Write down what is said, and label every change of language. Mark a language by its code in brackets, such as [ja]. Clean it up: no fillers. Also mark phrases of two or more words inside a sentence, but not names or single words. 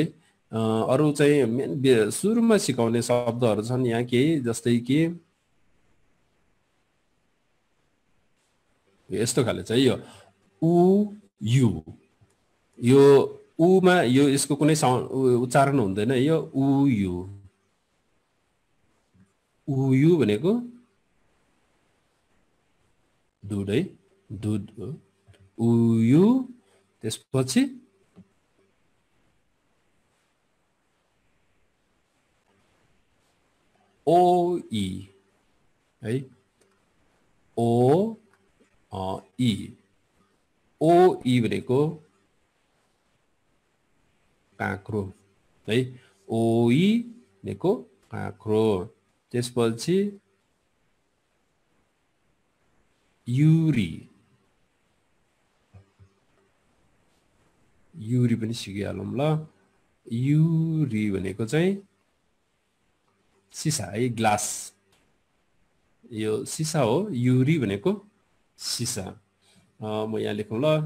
[ne] अरू चाहिँ मेन सुरुमा सिकाउने शब्दहरू छन् यहाँ केही, जस्तै कि यस्तो खाले चाहिँ यो उ यु, यो उमा यो यसको कुनै उच्चारण हुँदैन, यो उ यु भनेको दुध है, दुध हो। उयु, त्यसपछि ओ इ है, ओ ई ओ ई भनेको काँक्रो है ओ ई भनेको काँक्रो त्यसपछि युरी युरी पनि सिकिहालौँ ल युरी भनेको चाहिँ सिसा है ग्लास यो सिसा हो युरी भनेको सिसा म यहाँ लेखौँ ल